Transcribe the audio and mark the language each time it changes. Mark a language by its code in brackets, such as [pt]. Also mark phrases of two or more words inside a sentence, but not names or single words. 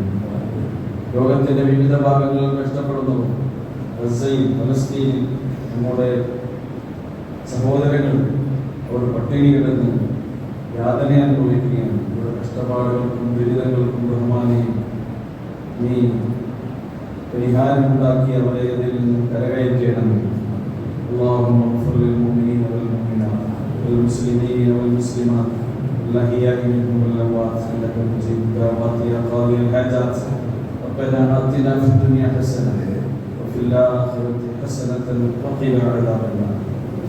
[ml] ലോകത്തിന്റെ വിവിധ ഭാഗങ്ങളിൽ കഷ്ടപ്പെടുന്നവർ, ഗസയിൽ, ഫലസ്തീനിൽ നമ്മുടെ സഹോദരങ്ങൾ അവർ പട്ടിണി കിടന്ന് യാതന അനുഭവിക്കുകയാണ്. ഇവിടെ കഷ്ടപ്പാടുകൾക്കും ദുരിതങ്ങൾക്കും റഹ്മാനെ നീ പരിഹാരമുണ്ടാക്കി അവരെ അതിൽ നിന്ന് കരകയറ്റണമേ. [ar] اللهم اغفر للمؤمنين والمؤمنات والمسلمين والمسلمات الأحياء منهم والأموات إنك مجيب الدعوات يا قاضي الحاجات. ربنا آتنا في الدنيا حسنة وفي الآخرة حسنة وقنا عذاب النار.